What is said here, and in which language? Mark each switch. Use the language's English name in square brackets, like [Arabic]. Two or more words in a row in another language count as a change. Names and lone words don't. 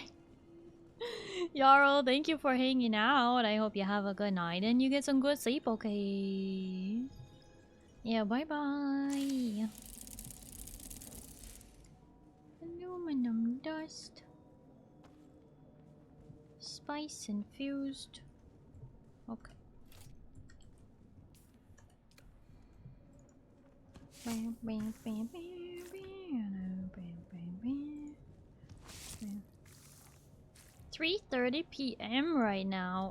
[English] Yarl, thank you for hanging out. I hope you have a good night and you get some good sleep, okay? Yeah, bye-bye. Aluminum dust. Spice infused. Okay. Bam, bam, bam, bam, bam, bam, bam, bam. 3:30 p.m. right now.